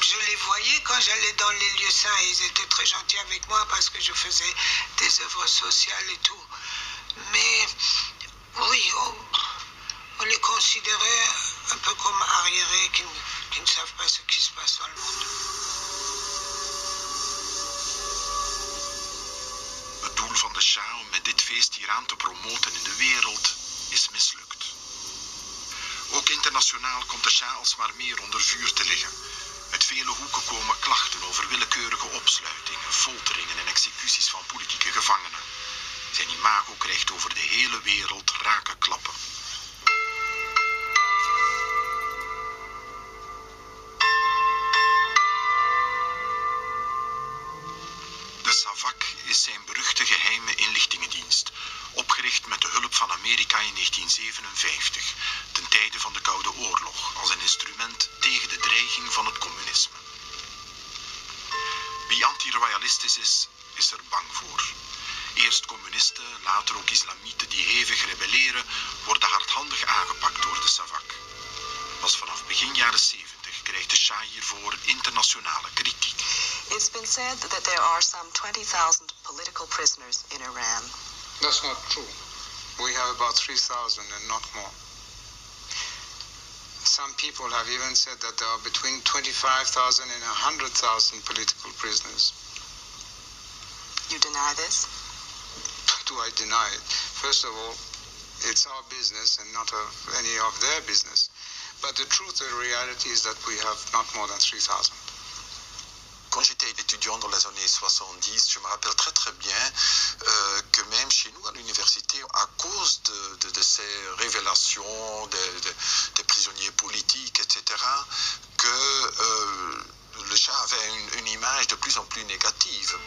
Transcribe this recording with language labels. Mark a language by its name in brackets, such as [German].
[French] Je les voyais quand j'allais dans les lieux saints. Ils étaient très gentils avec moi parce que je faisais des œuvres sociales et tout. Mais oui, on les considérait un peu comme arriérés qui ne savent pas ce qui se passe dans le monde. [Dutch] Het doel van de Shah om met dit feest Iran te promoten in de wereld is mislukt. Ook internationaal komt de Shah alsmaar meer onder vuur te liggen. Uit vele hoeken komen klachten over willekeurige opsluitingen, folteringen en executies van politieke gevangenen. Zijn imago krijgt over de hele wereld rake klappen. De SAVAK is zijn beruchte geheime inlichtingendienst, opgericht met de hulp van Amerika in 1957, ten tijde van de Koude Oorlog, als een instrument tegen de dreiging van het communisme. Wie anti-royalistisch is, is er bang voor. Eerst communisten, later ook islamieten die hevig rebelleren, worden hardhandig aangepakt door de SAVAK. Pas vanaf begin jaren 70 krijgt de Shah hiervoor internationale kritiek. [English] It's been said that there are some 20,000 political prisoners in Iran. That's not true. We have about 3,000 and not more. Some people have even said that there are between 25,000 and 100,000 political prisoners. You deny this? Do I deny it? First of all, it's our business and not any of their business. But the truth, the reality is that we have not more than 3,000. [French] Quand j'étais étudiant dans les années 70, je me rappelle très très bien que même chez nous à l'université, à cause de ces révélations des prisonniers politiques, etc., que le Shah avait une image de plus en plus négative.